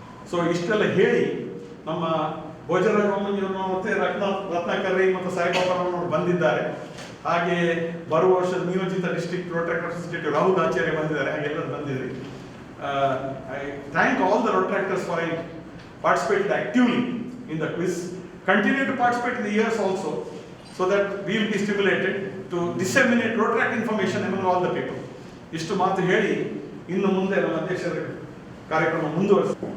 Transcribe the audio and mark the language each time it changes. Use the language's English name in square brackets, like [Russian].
[Kannada] So ಇಷ್ಟೆಲ್ಲ ಹೇಳಿ ನಮ್ಮ ಭೋಜರಾಜ ಬೊಮ್ಮಂಜಿಯವರು ಮತ್ತೆ ರತ್ನಾಕರ್ ಮತ್ತು ಸಾಯಿಬಾಬಾರವರು ಬಂದಿದ್ದಾರೆ. ಹಾಗೆ ಬರುವ ವರ್ಷದ ನಿಯೋಜಿತ ಡಿಸ್ಟ್ರಿಕ್ಟ್ ರೋಟ್ರಾಕ್ಟರ್ ರೆಪ್ರೆಸೆಂಟೇಟಿವ್ ರಾಹುಲ್ ಆಚಾರ್ಯ ಬಂದಿದ್ದಾರೆ. ಹಾಗೆ ಎಲ್ಲರೂ ಬಂದಿದ್ರಿ. [English] I thank all the Rotaractors for participated actively in the quiz. Continue to participate in the years also, so that we will be stimulated to disseminate Rotaract information among all the people. [Kannada] ಇಷ್ಟು ಮಾತು ಹೇಳಿ ಇನ್ನು ಮುಂದೆ ನಮ್ಮ ಅಧ್ಯಕ್ಷರ ಕಾರ್ಯಕ್ರಮ ಮುಂದುವರಿಸ